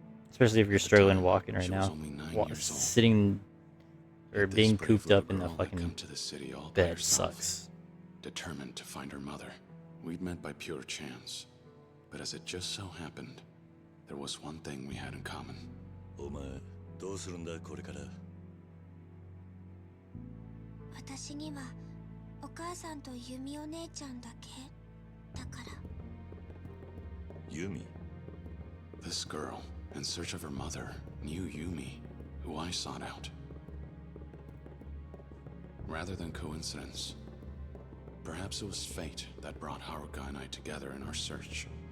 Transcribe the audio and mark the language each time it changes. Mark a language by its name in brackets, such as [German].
[English] Especially if you're struggling walking right now. Sitting or being cooped up in the fucking bed sucks. Determined to find her mother. We'd met by pure chance. But as it just so happened, there was one thing we had in common. [Japanese] お前どうするんだこれから。私にはお母さんとユミお姉ちゃんだけだから。 [English] Yumi? This girl, in search of her mother, knew Yumi, who I sought out. Rather than coincidence, perhaps it was fate that brought Haruka and I together in our search.